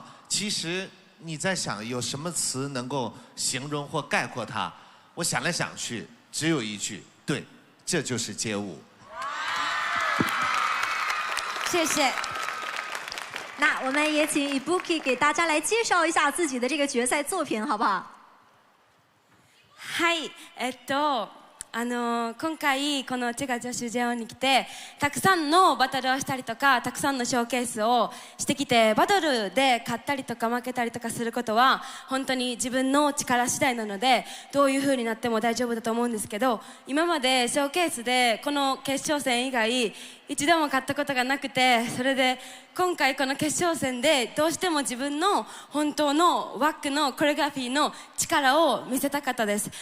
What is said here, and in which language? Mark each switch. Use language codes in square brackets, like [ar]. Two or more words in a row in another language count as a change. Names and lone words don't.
[zh] 其实你在想，有什么词能够形容或概括它？我想来想去，只有一句：对，这就是街舞。谢谢。那我们也请 Ibuki 给大家来介绍一下自己的这个决赛作品，好不好？ [ja] はい、今回このチェガ女子ジェオに来てたくさんのバトルをしたりとかたくさんのショーケースをしてきてバトルで勝ったりとか負けたりとかすることは本当に自分の力次第なのでどういう風になっても大丈夫だと思うんですけど、今までショーケースでこの決勝戦以外一度も勝ったことがなくて、それで今回この決勝戦でどうしても自分の本当のワックのコレオグラフィーの力を見せたかったです。